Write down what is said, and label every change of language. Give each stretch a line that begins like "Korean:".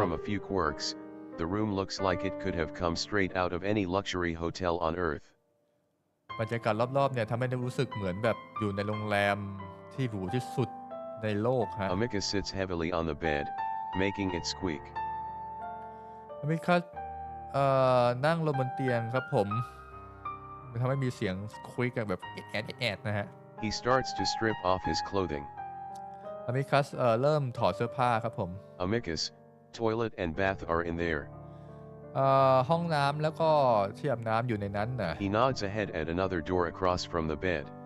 English: from a few quirks, the room looks like it could have come straight out of any luxury hotel on earth.
Thai: บรรยากาศรอบๆเนี่ยทำให้รู้สึกเหมือนแบบอยู่ในโรงแรมที่หรูที่สุดในโลกฮะ
English: Amicus sits heavily on the bed, making it squeak.
Thai: Amicus นั่งลงบนเตียงครับผมมันทำให้มีเสียงคุยกันแบบแอดนะฮะ
English: He starts to strip off his clothing.
Thai: Amicus เริ่มถอดเสื้อผ้าครับผม
English: Amicus, toilet and bath are in there.
Thai: ห้องน้ำแล้วก็ที่อาบน้ำอยู่ในนั้นน่ะ
English: He nods ahead at another door across from the bed.